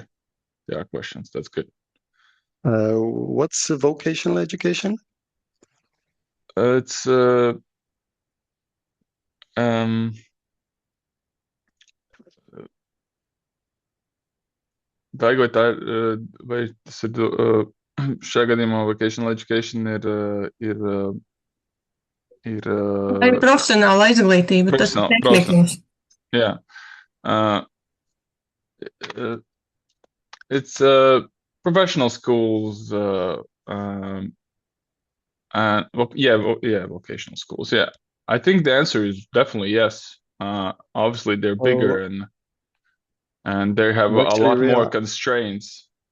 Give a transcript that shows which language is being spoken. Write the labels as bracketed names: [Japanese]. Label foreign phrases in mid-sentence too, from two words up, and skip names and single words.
[English] There are questions. That's good. What's vocational education? It's Daigo, [Latvian] vai tas ir šajā gadījumā [English] vocational education [Latvian] ir Vai profesionāla izglītība, tas ir tehnikums. Jā. [English] It's professional schools, and vocational schools. Yeah, I think the answer is definitely yes. Obviously, they're bigger and they have a lot more constraints.